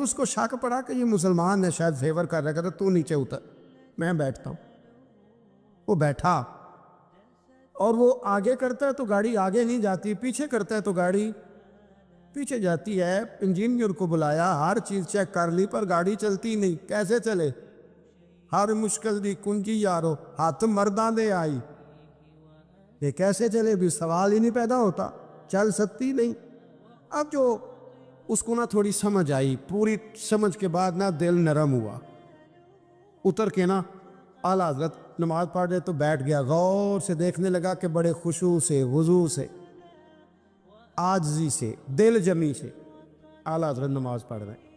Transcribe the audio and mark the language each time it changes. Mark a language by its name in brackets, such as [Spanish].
[Urdu] اس کو شک پڑا کہ یہ مسلمان ہے, شاید فیور کر رہا ہے. کہتا تو نیچے اتر, میں بیٹھتا ہوں. وہ بیٹھا اور وہ آگے کرتا ہے تو گاڑی آگے نہیں جاتی, پیچھے کرتا ہے تو گاڑی پیچھے جاتی ہے. انجینئر کو بلایا, ہر چیز چیک کر لی, پر گاڑی چلتی نہیں. کیسے چلے؟ [Punjabi] ہر مشکل دی کنجی یارو, ہاتھ مرداں دے آئی. [Urdu] یہ کیسے چلے بھی سوال ہی نہیں پیدا ہوتا, چل سکتی نہیں. اب جو اس کو نہ تھوڑی سمجھ آئی, پوری سمجھ کے بعد نہ دل نرم ہوا. اتر کے نا اعلیٰ حضرت نماز پڑھ رہے تو بیٹھ گیا. غور سے دیکھنے لگا کہ بڑے خشوع سے, وضو سے, عاجزی سے, دل جمی سے اعلیٰ حضرت نماز پڑھ رہے.